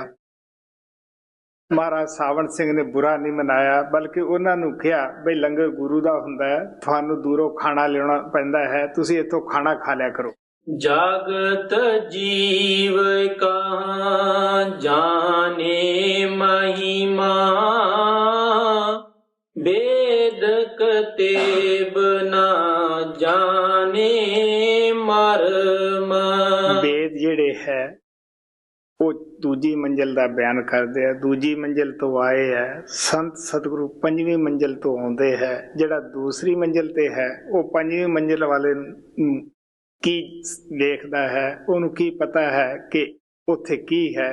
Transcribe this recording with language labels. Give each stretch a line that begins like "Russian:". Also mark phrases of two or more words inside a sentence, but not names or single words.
Punjabi: ਮਹਾਰਾਜ ਸਾਵਣ ਸਿੰਘ ਨੇ ਬੁਰਾ ਨਹੀਂ ਮਨਾਇਆ, ਬਲਕਿ ਉਹਨਾਂ ਨੂੰ ਕਿਹਾ ਬਈ ਲੰਗਰ ਗੁਰੂ ਦਾ ਹੁੰਦਾ ਹੈ, ਤੁਹਾਨੂੰ ਦੂਰੋਂ ਖਾਣਾ ਲਿਆਉਣਾ ਪੈਂਦਾ ਹੈ, ਤੁਸੀਂ ਇੱਥੋਂ ਖਾਣਾ ਖਾ ਲਿਆ ਕਰੋ।
Hindi: जगत जीव कहां जाणे महिमा, वेद कतेब ना जाने मरमा।
Punjabi: वेद ਜਿਹੜੇ ਹੈ ਉਹ ਦੂਜੀ ਮੰਜ਼ਿਲ ਦਾ ਬਿਆਨ ਕਰਦੇ ਆ। ਦੂਜੀ ਮੰਜ਼ਿਲ ਤੋਂ ਆਏ ਹੈ ਸੰਤ ਸਤਿਗੁਰੂ, ਪੰਜਵੀਂ ਮੰਜ਼ਿਲ ਤੋਂ ਆਉਂਦੇ ਹੈ। ਜਿਹੜਾ ਦੂਸਰੀ ਮੰਜ਼ਿਲ ਤੇ ਹੈ ਉਹ ਪੰਜਵੀਂ ਮੰਜ਼ਿਲ ਵਾਲੇ ਨੂੰ ਕੀ ਦੇਖਦਾ ਹੈ, ਉਹਨੂੰ ਕੀ ਪਤਾ ਹੈ ਕਿ ਉੱਥੇ ਕੀ ਹੈ।